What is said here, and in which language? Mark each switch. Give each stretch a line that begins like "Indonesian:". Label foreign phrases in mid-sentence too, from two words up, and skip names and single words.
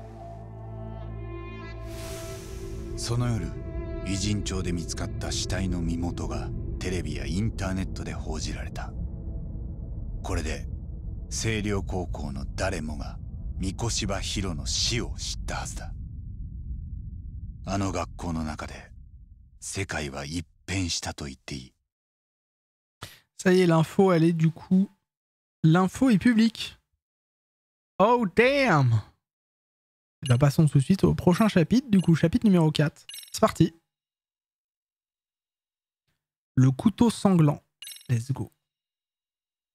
Japanese: その夜、偉人町で見つかった死体の身元がテレビやインターネットで報じられた。これで星稜高校の誰もが三越柴博の死を知ったはずだ。あの学校の中で世界は一変したと言っていい。
French: Ça y est, l'info, elle est du coup... L'info est publique.
English: Oh damn!
French: Et bien passons tout de suite au prochain chapitre, du coup chapitre numéro 4. C'est parti. Le couteau sanglant.
English: Let's go.